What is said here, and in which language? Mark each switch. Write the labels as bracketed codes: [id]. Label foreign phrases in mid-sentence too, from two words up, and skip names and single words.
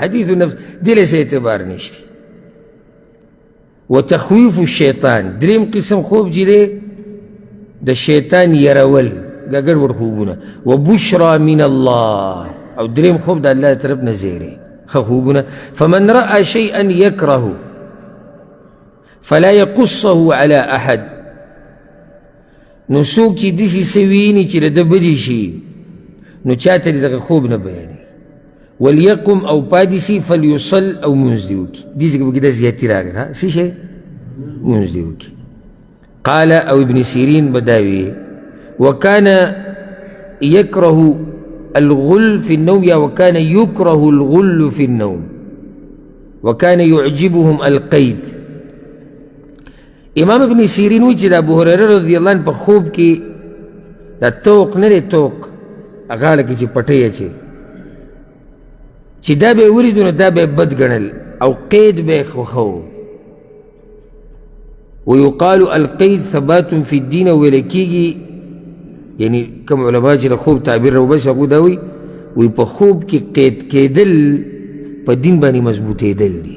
[ar] حدیث النفس [ps] دې له څه اعتبار نشته. [ar] وتخویف الشیطان، [ps] دریم قسم خوب چې دی د شیطان یرول، دا ګډوډ خوبونه. [ar] وبشرا من الله، [ps] او دریم خوب د الله طرف نه زیری ښه خوبونه. [ar] فمن رأى شيئا يكره فلا يقصه على احد، [ps] نو څوک چې داسې څه ویني چې د ده بدې شي نو چاته دې دغه خوب نه بیانوي. وليقم، او پاتې سي، فليصل، او مونځ دې وکړي. دې ځای کې پکې دا زیاتي راغله، څه شی؟ مونځ دې وکړي. قال، او ابن سیرین به دا وي [ar] وكان يكره الغل في النوم، [ps] یا [ar] وكان يكره الغل في النوم، وكان يعجبهم القيد. [ps] امام ابن سیرین وی چې د ابو هریره [ar] رضی الله عنه [ps] په خوب کې دا توق نه دی، توق غاړه کې چې پټۍ اچي، چې دا به یې ولیدو نو دا به یې بد ګڼل، او قید به یې خوښو. [ar] ویقال القید ثبات فی الدین، [ps] ویل کېږي یعنی کوم علما چې د خوب تعبیر راوباسي هغوی دا وایي په خوب کې قید کېدل په دین باندې مضبوطېدل دي.